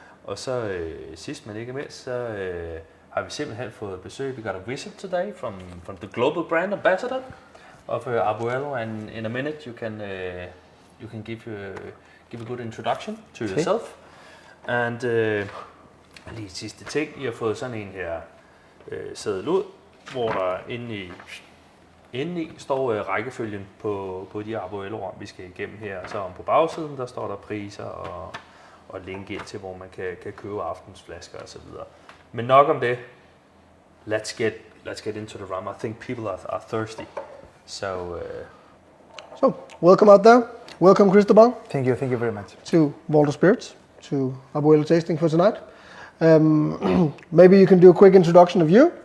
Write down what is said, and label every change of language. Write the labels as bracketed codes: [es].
[da] Og så sidst men ikke mindst, så har vi simpelthen fået besøg. [en] We got a visit today from the global brand ambassador of Abuelo, and in a minute you can give a good introduction to yourself. [da] And lige sidste ting, I har fået sådan en her sædel ud, hvor der inde i står rækkefølgen på de Abuelo-rom, vi skal igennem her. Så om på bagsiden, der står der priser og link ind til, hvor man kan købe aftensflasker og så videre. Men nok om det. [en] Let's get into the rum. I think people are thirsty. So welcome out there. Welcome, Cristobal. Thank you very much. To Walter Spirits, to Abuelo tasting for tonight. Maybe you can do a quick introduction of you.